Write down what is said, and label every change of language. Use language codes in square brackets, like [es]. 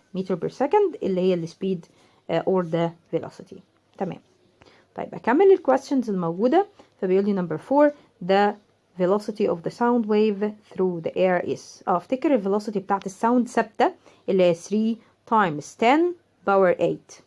[en] meter per second [ar] اللي هي السبيد [en] or the velocity. [ar] تمام. طيب أكمل الquestions الموجودة. فبيقول لي [en] number 4 the velocity of the sound wave through the air is. [ar] افتكر الفيلوسيتي بتاعت الساوند ثابتة اللي هي [en] 3 times 10 power 8.